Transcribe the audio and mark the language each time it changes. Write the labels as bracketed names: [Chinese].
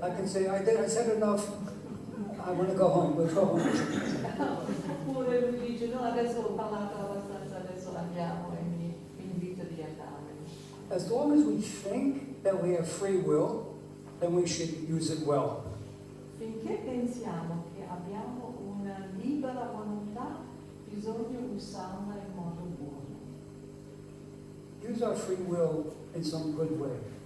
[English] I can say, I said enough, I want to go home, let's go home. [Italian] Oppure lui dice, no, adesso ho parlato abbastanza, adesso andiamo e mi invita di andare. [English] As long as we think that we have free will, then we should use it well. [Italian] Finché pensiamo che abbiamo una libera volontà, bisogna usarla in modo buono. [English] Use our free will in some good way.